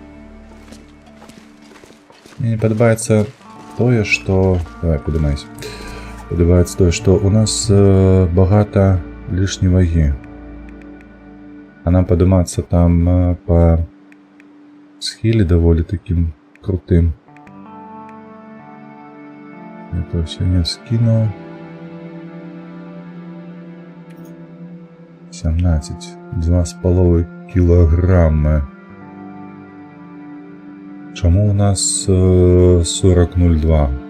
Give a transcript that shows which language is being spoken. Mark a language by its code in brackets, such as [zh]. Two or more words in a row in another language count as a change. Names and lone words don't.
[be] Мне не падабаецца тое, што... Давай, падымайся. Падабаецца тое, што у нас багата лішняй вагі. А нам падымацца там па схіле даволі такім крутым. [ru] Это все не скинул. 17. 2,5 килограмма. [uk] Чому у нас 40,02?